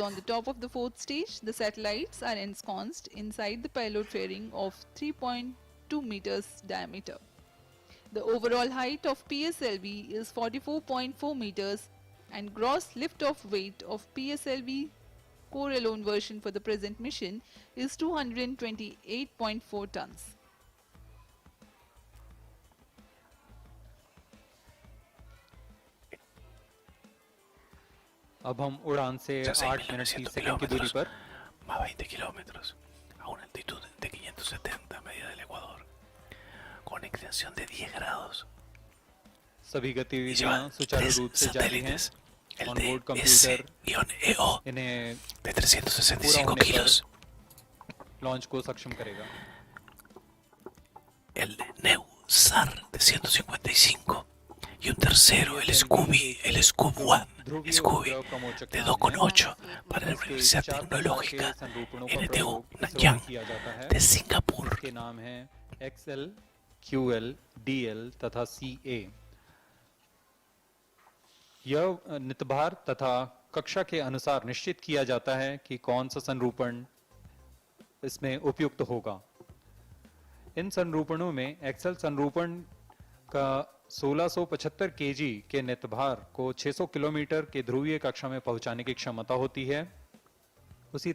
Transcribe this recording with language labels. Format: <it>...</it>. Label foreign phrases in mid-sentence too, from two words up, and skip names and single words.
<en>on the top of the fourth stage. The satellites are ensconced inside the payload fairing of 3.2 meters diameter. The overall height of PSLV is 44.4 meters and gross lift-off weight of PSLV core alone version for the present mission is 228.4 tons.</en> <hi>अब हम उड़ान से</hi> <es>Ya</es> <hi>8 मिनट 30</hi> <es>6.900</es> <hi>सेकंड की दूरी</hi> <es>kilómetros,</es> <hi>पर</hi> <es>más 20 kilómetros, a una altitud de 570 a medida del Ecuador, con inclinación de 10 grados.</es> <hi>सभी</hi> <es>Y</es> <hi>गतिविधियां</hi> <es>llevan</es> <hi>सुचारू</hi> <es>3</es> <hi>रूप से जारी हैं।</hi> <es>satélites, el</es> <en>onboard computer</en> <es>DS-EO</es> <hi>इन्हें</hi> <es>de</es> <hi>पूरा</hi> <es>365</es> <hi>होने</hi> <es>kilos,</es> <hi>पर लॉन्च को सक्षम करेगा।</hi> <es>el NEUSAR de 155 y un tercero, el SCOOB-I, el SCOOB-I, SCOOB-I de 2,8 para la Universidad Tecnológica NTU Nanyang de Singapur.</es> <hi>के नाम है XL, QL, DL तथा CA। यह नितभार तथा कक्षा के अनुसार निश्चित किया जाता है कि कौन सा संरूपण इसमें उपयुक्त होगा। इन संरूपणों में एक्सेल संरूपण का 1675 केजी के नितभार को 600 किलोमीटर के ध्रुवीय कक्षा में पहुंचाने की क्षमता होती है।</hi>